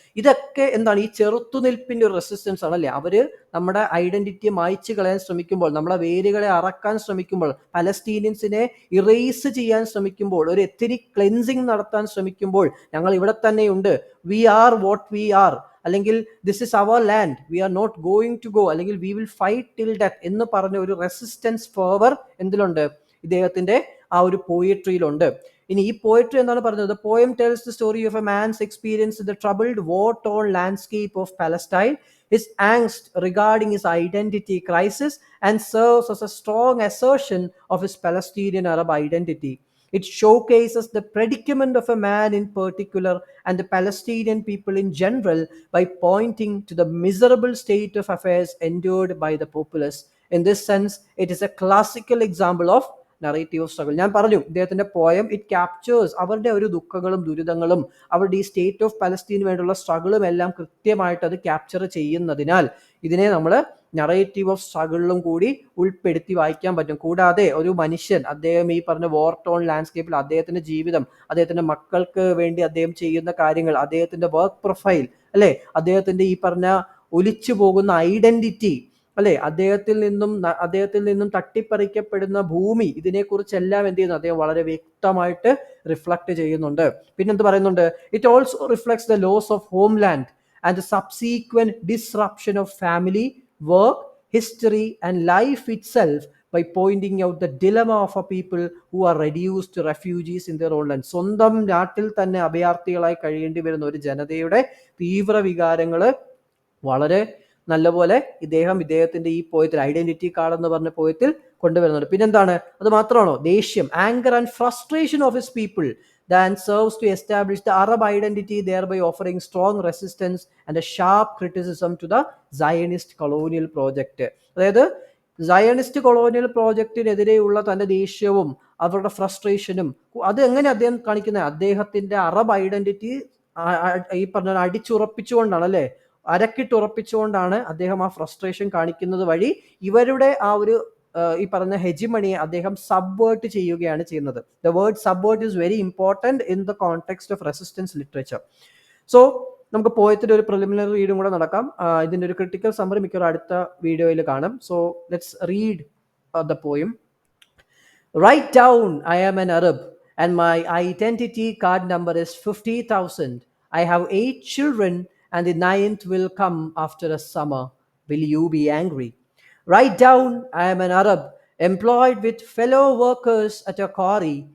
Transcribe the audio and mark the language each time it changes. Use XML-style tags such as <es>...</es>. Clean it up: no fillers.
<ml>ഇതൊക്കെ ഈ ചെറുത്തുനിൽപ്പിന്റെ ഒരു റെസിസ്റ്റൻസ് ആണല്ലേ. അവര് നമ്മുടെ ഐഡന്റിറ്റിയെ മായ്ച്ചു കളയാൻ ശ്രമിക്കുമ്പോൾ, നമ്മളെ വേരുകളെ അറക്കാൻ ശ്രമിക്കുമ്പോൾ, പലസ്തീനിയൻസിനെ ഇറേസ് ചെയ്യാൻ ശ്രമിക്കുമ്പോൾ, ഒരു എത്നിക് ക്ലെൻസിങ് നടത്താൻ ശ്രമിക്കുമ്പോൾ, ഞങ്ങൾ ഇവിടെ തന്നെയുണ്ട്,</ml> <en>we are what we are,</en> <ml>അല്ലെങ്കിൽ</ml> <en>this is our land, we are not going to go,</en> <ml>അല്ലെങ്കിൽ</ml> <en>we will fight till death</en> <ml>എന്ന് പറഞ്ഞ ഒരു റെസിസ്റ്റൻസ് ഫെർവർ എന്തിലുണ്ട്? ഇദ്ദേഹത്തിന്റെ ആ ഒരു പോയട്രിയിലുണ്ട്. ഇനി ഈ പോയട്രി എന്താണ് പറഞ്ഞത്?</ml> <en>The poem tells the story of a man's experience in the troubled war-torn landscape of Palestine, his angst regarding his identity crisis, and serves as a strong assertion of his Palestinian Arab identity. It showcases the predicament of a man in particular and the Palestinian people in general by pointing to the miserable state of affairs endured by the populace. In this sense, it is a classical example of narrative of struggle.</en> <ml>ഞാൻ പറഞ്ഞു, ഇദ്ദേഹത്തിന്റെ poem</ml> <en>it captures</en> <ml>അവരുടെ ഒരു ദുഃഖങ്ങളും ദുരിതങ്ങളും, അവരുടെ ഈ state of പലസ്തീന് വേണ്ടിയുള്ള സ്ട്രഗിളും എല്ലാം കൃത്യമായിട്ട് അത് ക്യാപ്ചർ ചെയ്യുന്നതിനാൽ ഇതിനെ നമ്മൾ നറേറ്റീവ് ഓഫ് സ്ട്രഗിളിലും കൂടി ഉൾപ്പെടുത്തി വായിക്കാൻ പറ്റും. കൂടാതെ ഒരു മനുഷ്യൻ, അദ്ദേഹം ഈ പറഞ്ഞ വാർ ടോൺ ലാൻഡ്സ്കേപ്പിൽ അദ്ദേഹത്തിന്റെ ജീവിതം, അദ്ദേഹത്തിന്റെ മക്കൾക്ക് വേണ്ടി അദ്ദേഹം ചെയ്യുന്ന കാര്യങ്ങൾ, അദ്ദേഹത്തിന്റെ വർക്ക് പ്രൊഫൈൽ അല്ലെ, അദ്ദേഹത്തിന്റെ ഈ പറഞ്ഞ ഒലിച്ചു പോകുന്ന ഐഡന്റിറ്റി അല്ലെ, അദ്ദേഹത്തിൽ നിന്നും തട്ടിപ്പറിക്കപ്പെടുന്ന ഭൂമി, ഇതിനെക്കുറിച്ചെല്ലാം എന്ത് ചെയ്യുന്നു? അദ്ദേഹം വളരെ വ്യക്തമായിട്ട് റിഫ്ലക്ട് ചെയ്യുന്നുണ്ട്. പിന്നെന്ത് പറയുന്നുണ്ട്?</ml> <en>It also reflects the loss of homeland and the subsequent disruption of family, work, history, and life itself by pointing out the dilemma of a people who are reduced to refugees in their own land.</en> <ml>സ്വന്തം നാട്ടിൽ തന്നെ അഭയാർത്ഥികളായി കഴിയേണ്ടി വരുന്ന ഒരു ജനതയുടെ തീവ്ര വികാരങ്ങള് വളരെ നല്ലപോലെ ഇദ്ദേഹത്തിന്റെ ഈ പോയത്തിൽ ഐഡന്റിറ്റി കാർഡ് എന്ന് പറഞ്ഞ പോയത്തിൽ കൊണ്ടുവരുന്നുണ്ട്. പിന്നെന്താണ്, അത് മാത്രമാണോ, ദേഷ്യം,</ml> <en>Anger and frustration of his people that serves to establish the Arab identity, thereby offering strong resistance and a sharp criticism to the Zionist colonial project.</en> <ml>അതായത് സയനിസ്റ്റ് കൊളോണിയൽ പ്രോജക്റ്റിനെതിരെയുള്ള തന്റെ ദേഷ്യവും അവരുടെ ഫ്രസ്ട്രേഷനും അത് എങ്ങനെ അദ്ദേഹം കാണിക്കുന്നത്, അദ്ദേഹത്തിന്റെ അറബ് ഐഡന്റിറ്റി ഈ പറഞ്ഞ അടിച്ചുറപ്പിച്ചുകൊണ്ടാണ്, അല്ലെ, അരക്കിട്ടുറപ്പിച്ചുകൊണ്ടാണ് അദ്ദേഹം ആ ഫ്രസ്ട്രേഷൻ കാണിക്കുന്നത് വഴി ഇവരുടെ ആ ഒരു ഈ പറഞ്ഞ ഹെജിമണിയെ അദ്ദേഹം സബ്വേർട്ട് ചെയ്യുകയാണ് ചെയ്യുന്നത്.</ml> <en>The word subvert is very important in the context of resistance literature.</en> <ml>So നമുക്ക് പോയത്തിന്റെ ഒരു പ്രിലിമിനറി റീഡും കൂടെ നടക്കാം. ഇതിന്റെ ഒരു ക്രിട്ടിക്കൽ സമ്മറി മിക്കവാറും അടുത്ത വീഡിയോയിൽ കാണും.</ml> <en>So let's read the poem. Write down, I am an Arab and my identity card number is 50,000. I have 8 children and the 9th will come after a summer. Will you be angry? Write down, I am an Arab, employed with fellow workers at a quarry.</en>